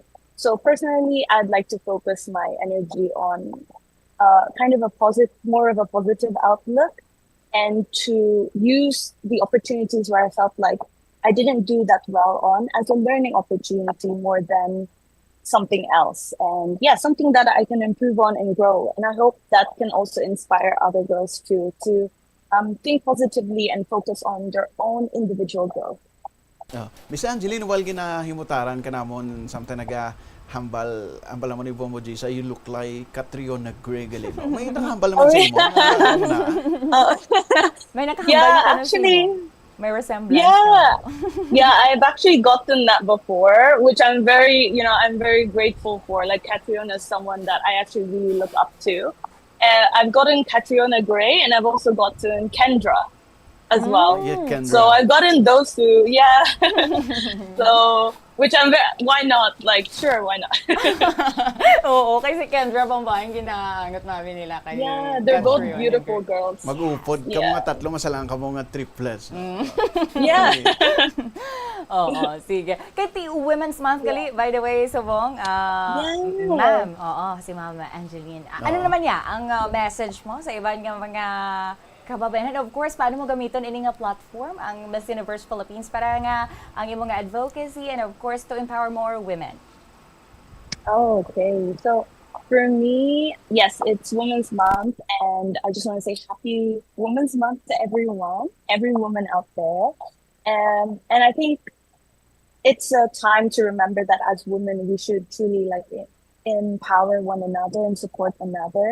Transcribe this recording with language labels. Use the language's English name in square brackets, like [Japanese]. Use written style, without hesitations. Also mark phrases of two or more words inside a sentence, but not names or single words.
[English] So personally, I'd like to focus my energy on kind of more of a positive outlook, and to use the opportunities where I felt like I didn't do that well on as a learning opportunity more than something else. And yeah, something that I can improve on and grow. And I hope that can also inspire other girls too to think positively and focus on their own individual growth. [Hiligaynon] Miss Angeline, while ginahimutaran ka namon samtang hambal mo ni Bombo Jissa, [English] you look like Catriona Gray Galino. [Hiligaynon] May nakahambal naman sa imo. May nakahambal [English] Yeah, [Hiligaynon] na ka na [English] actually, [Hiligaynon] sino? May resemblance [English] yeah, [Hiligaynon] ka. [English] yeah, I've actually gotten that before, which I'm very grateful for. Like Catriona is someone that I actually really look up to. I've gotten Catriona Gray, and I've also gotten Kendra as well. Yeah, Kendra. So I've gotten those two, yeah. So, which why not? Like, sure, why not? [Hiligaynon] Oo, kasi Kendra Pambahan ginahangat namin nila kay [English] Yeah, they're both Catriona beautiful Gray. girls. [Hiligaynon] Mag-upod ka [English] Yeah. [Hiligaynon] mga tatlo, masalang ka mga triplets. [English] Yeah. [Hiligaynon] Oo, sige. Kay Women's Month gali, [English] by the way, Subong. Yeah. [Hiligaynon] Ma'am, si Ma'am Angeline. Ano Oo. naman niya ang message mo sa ibang nga mga kababayan? [English] And of course, [Hiligaynon] paano mo gamiton ini nga platform, ang Miss Universe Philippines, para nga ang imong nga advocacy [English] and of course to empower more women? Oh, okay. So for me, yes, it's Women's Month, and I just want to say Happy Women's Month to everyone, every woman out there. And I think it's a time to remember that as women, we should truly empower one another and support another.